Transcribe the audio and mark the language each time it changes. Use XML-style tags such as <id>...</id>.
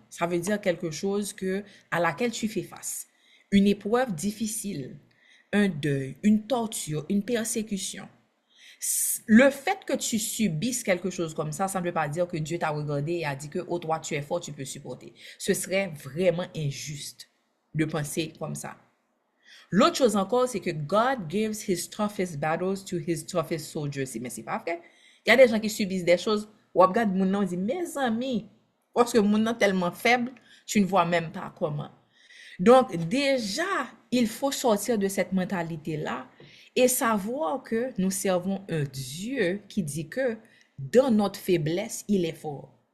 <fr>Ça veut dire quelque chose à laquelle tu fais face. Une épreuve difficile, un deuil, une torture, une persécution. Le fait que tu subisses quelque chose comme ça ne veut pas dire que Dieu t'a regardé et a dit que, oh, toi, tu es fort, tu peux supporter. Ce serait vraiment injuste de penser comme ça. L'autre chose encore, c'est que</fr> <en>God gives his toughest battles to his toughest soldiers.</en> <fr>Mais c'est pas vrai. Il y a des gens qui subissent des choses. Ou regarde mon nom, dit, mes amis, parce que mon nom est tellement faible, tu ne vois même pas comment. Donc, déjà, il faut sortir de cette mentalité-là et savoir que nous servons un Dieu qui dit que dans notre faiblesse, il est fort.</fr>